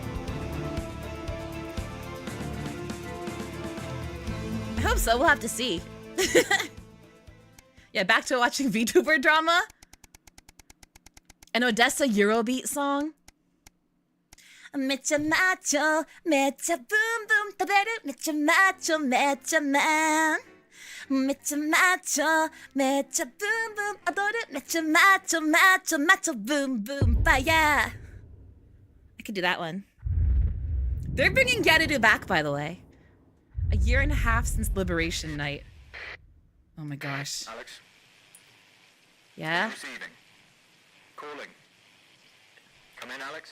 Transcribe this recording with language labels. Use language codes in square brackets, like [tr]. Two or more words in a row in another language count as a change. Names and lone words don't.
[en] I hope so. We'll have to see. Yeah, back to watching VTuber drama. An Odessa Eurobeat song. Mecha macho, mecha boom boom, taberu, mecha macho, mecha man. Mecha macho, mecha boom boom, adoru, mecha macho, macho, macho boom boom, fire. I could do that one. They're bringing 𝕮𝖊𝖎𝖏 back, by the way. 1.5 years since Liberation Night. Oh my gosh. Alex? Yeah? Receiving. Calling. Come in, Alex?